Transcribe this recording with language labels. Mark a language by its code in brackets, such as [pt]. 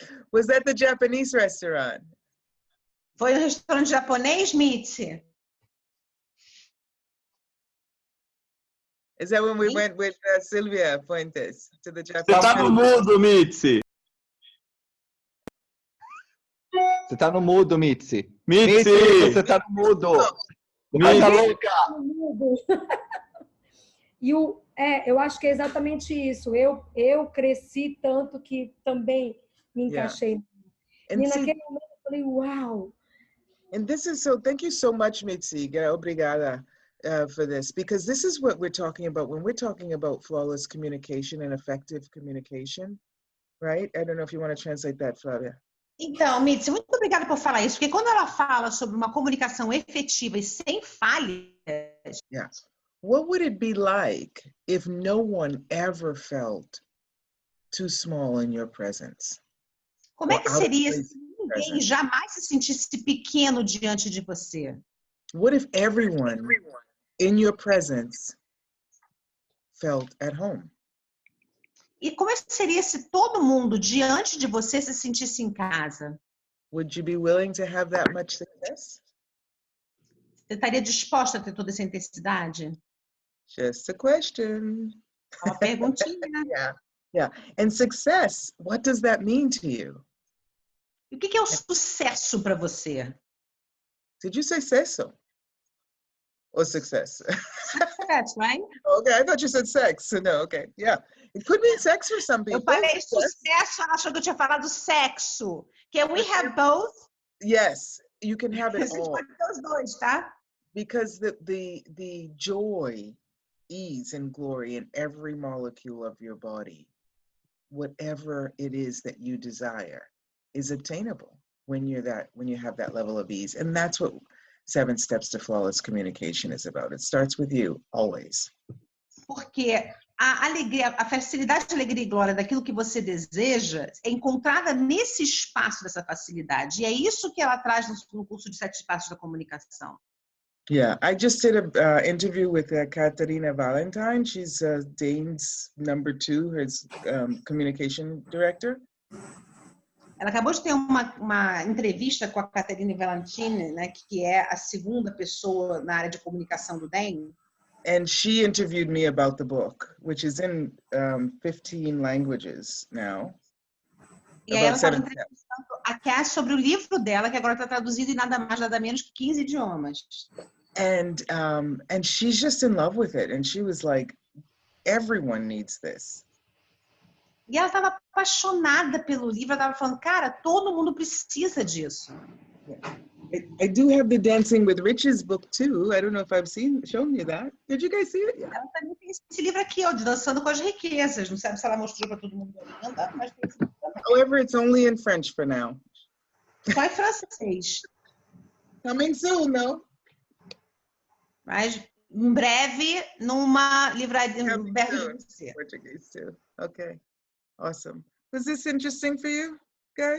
[en] Was that the Japanese restaurant? [pt] Foi um restaurante japonês, Mitzi? [en] Is that when we went with Silvia Fuentes to the Japanese? [pt] Você tá no mudo, Mitzi. Você tá no mudo, Mitzi. Mitzi! Você tá no mudo. Vai tá louca. E eu acho que é exatamente isso. Eu cresci tanto que também me encaixei. E naquele momento eu falei, uau! [en] And this is thank you so much, Mitzi. Obrigada for this, because this is what we're talking about when we're talking about flawless communication and effective communication, right? I don't know if you want to translate that, Flavia. [pt] Então, Mitzi, muito obrigada por falar isso, porque quando ela fala sobre uma comunicação efetiva e sem falhas... [en] Yeah. What would it be like if no one ever felt too small in your presence? [pt] Como é que seria se ninguém jamais se sentisse pequeno diante de você? [en] What if everyone in your presence felt at home? [pt] E como é que seria se todo mundo diante de você se sentisse em casa? [en] Would you be willing to have that much success? [pt] Você estaria disposta a ter toda essa intensidade? [en] Just a question. [pt] Uma perguntinha. [en] Yeah. And success, what does that mean to you? [pt] E o que é o sucesso para você? [en] Did you say sucesso? Or success? Success, right? Okay, I thought you said sex. No, okay, yeah. It could mean sex for some people. [pt] Eu falei sucesso, ela achou que eu tinha falado sexo. [en] Can we have both? Yes, you can have it [pt] Você [en] all. [pt] pode ter os dois, tá? [en] because the joy, ease, and glory in every molecule of your body, whatever it is that you desire, is obtainable when you have that level of ease. And that's what 7 Steps to Flawless Communication is about. It starts with you, always. [pt] Porque a alegria, a facilidade, alegria e glória daquilo que você deseja é encontrada nesse espaço dessa facilidade. E é isso que ela traz no curso de 7 Passos da Comunicação. [en] Yeah, I just did a interview with Katarina Valentine. She's Dane's number 2, his communication director. [pt] Ela acabou de ter uma entrevista com a Caterine Valentine, né, que é a segunda pessoa na área de comunicação do DEM. [en] And she interviewed me about the book, which is in 15 languages now. [pt] E aí ela estava entrevistando a Cass sobre o livro dela, que agora está traduzido em nada mais, nada menos que 15 idiomas. [en] And she's just in love with it. And she was like, everyone needs this. E ela estava apaixonada pelo livro, ela estava falando, cara, todo mundo precisa disso. I do have the Dancing with Riches book too. I don't know if I've shown you that. Did you guys see it? Yeah. [pt] Ela também tem esse livro aqui, ó, de Dançando com as Riquezas. Não sabe se ela mostrou para todo mundo ainda, mas tem esse livro também. [en] However, it's only in French for now. [pt] Só em francês. [en] Coming soon, no? [pt] Mas em breve, numa livraria. [en] Portuguese too. Okay. Awesome. Was this interesting for you guys?